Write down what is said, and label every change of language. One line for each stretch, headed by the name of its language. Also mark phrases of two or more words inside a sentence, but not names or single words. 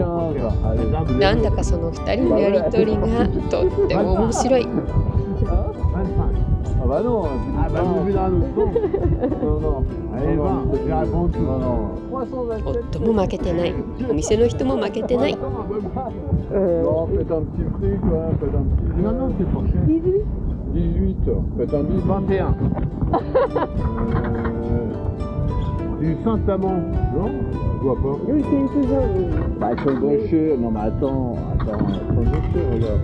Japanese: なんだかその2人のやりとりがとっても面白い。夫も負けてない。お店の人も負けてない。
French: Du Saint-Amand, non? Je vois pas. Oui, c'est toujours. Bah, elles sont bréchées. Non, mais attends, elles sont bréchées, regarde.